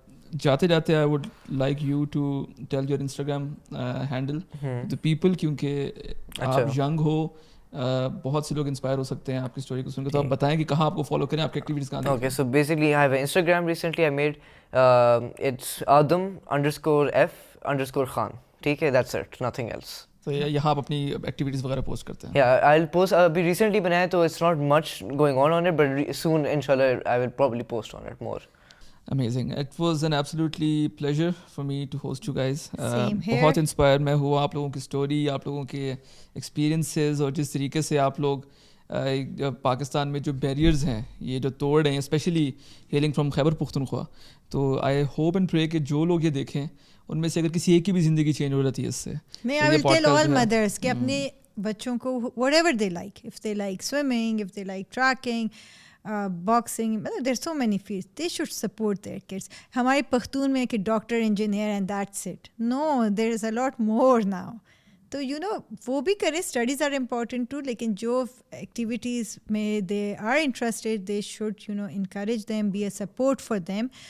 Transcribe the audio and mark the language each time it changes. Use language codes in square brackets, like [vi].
[ur] جاتے جاتے [en] I would like you to tell your Instagram handle to people, [ur] کیونکہ آپ ینگ ہو, بہت سے لوگ انسپائر ہو سکتے ہیں آپ کی اسٹوری کو سن کے, تو آپ بتائیں کہ کہاں آپ کو فالو کریں, آپ کی ایکٹیویٹیز کہاں دیکھیں. [en] okay so basically I have Instagram recently I made it's Adam_F_Khan, [ur] ٹھیک ہے, [en] That's it, nothing else. [ur] تو یہاں آپ اپنی ایکٹیویٹیز وغیرہ پوسٹ کرتے ہیں؟ [en] Yeah, I'll post. [ur] ابھی ریسنٹلی بنایا تو [en] It's not much going on it, but soon inshallah I will probably post on it more. Amazing. It was an absolutely pleasure for me to host you guys. Same here. [ur] بہت inspire میں ہوا آپ لوگوں کی story, آپ لوگوں کے experiences, اور جس طریقے سے آپ لوگ پاکستان میں جو بیریئرز ہیں یہ جو توڑ رہے ہیں, [en] specially hailing from [ur] Khyber Pakhtunkhwa. تو [en] I hope and pray [ur] کہ جو لوگ یہ دیکھیں ان میں سے اگر کسی ایک کی بھی زندگی چینج ہو جاتی ہے اس سے. [en] میں I will tell all mothers [ur] کہ اپنے بچوں کو [en] whatever they like, if they like swimming, if they like trekking, boxing, مطلب there so many field, they should support their kids. [ur] ہمارے پختون میں کہ [en] Doctor, engineer and that's it, no, there is a lot more now. [ur] تو وہ بھی کریں, [en] studies are important too, [ur] لیکن جو ایکٹیویٹیز میں [en] They are interested they should encourage them, be a support for them.